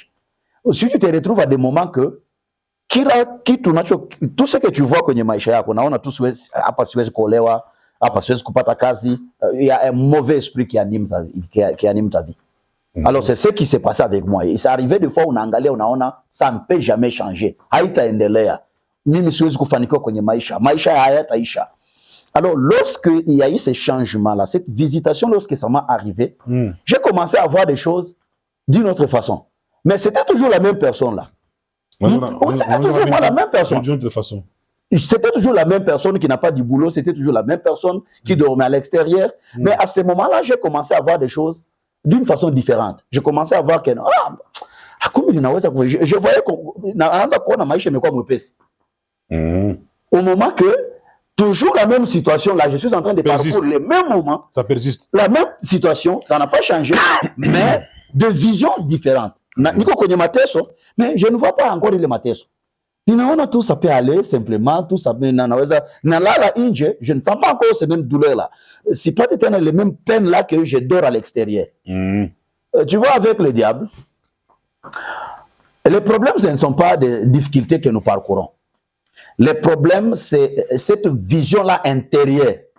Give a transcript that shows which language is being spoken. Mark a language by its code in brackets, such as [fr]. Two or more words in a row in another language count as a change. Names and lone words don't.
[fr] Si tu te retrouves à des moments que [sw] kila kitu [fr] tout ce que tu vois [sw] kwenye maisha yako, naona tu hapa siwezi kuolewa, hapa siwezi kupata kazi, [fr] il y a un mauvais esprit qui anime ta vie. Alors c'est ce qui s'est passé avec moi. Et c'est arrivé des fois [sw] unaangalia unaona [fr] ça ne peut jamais changer. [sw] Haitaendelea. Mimi siwezi kufanikiwa kwenye maisha. Maisha hayataisha. [fr] Alors, lorsqu'il y a eu ce changement-là, cette visitation, lorsque ça m'est arrivé, j'ai commencé à voir des choses d'une autre façon. Mais c'était toujours la même personne-là. C'était toujours la même personne. D'une autre façon. C'était toujours la même personne qui n'a pas du boulot, c'était toujours la même personne qui dormait à l'extérieur. Mais à ce moment-là, j'ai commencé à voir des choses d'une façon différente. J'ai commencé à voir que... je voyais au moment que toujours la même situation, là, je suis en train de parcourir le même moment. Ça persiste. La même situation, ça n'a pas changé, mais de visions différentes. [sw] Niko kwenye mateso, [fr] mais je ne vois pas encore [sw] ile mateso. [fr] Ninaona tout ça peut aller simplement, tout ça peut [sw] naweza nalala nje, [fr] je ne sens pas encore ces mêmes douleurs là. C'est pas éternel les mêmes peines là que je dors à l'extérieur. Tu vois, avec le diable, les problèmes, ce ne sont pas des difficultés que nous parcourons. Le problème, c'est cette vision-là intérieure.